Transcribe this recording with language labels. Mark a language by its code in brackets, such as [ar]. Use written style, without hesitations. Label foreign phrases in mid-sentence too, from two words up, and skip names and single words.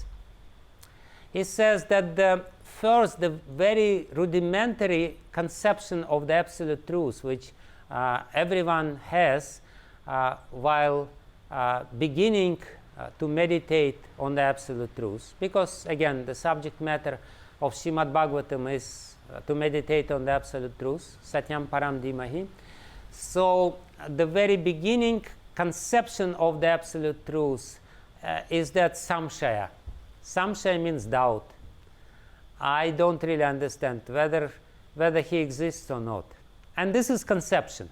[en] He says that the very rudimentary conception of the absolute truth, which everyone has while beginning to meditate on the absolute truth, because again the subject matter of Śrīmad Bhagavatam is to meditate on the absolute truth, [sa] satyaṁ, paraṁ, dhīmahi. [en] So the very beginning conception of the absolute truth is that samshaya. Samshaya means doubt. I don't really understand whether he exists or not. And this is conception.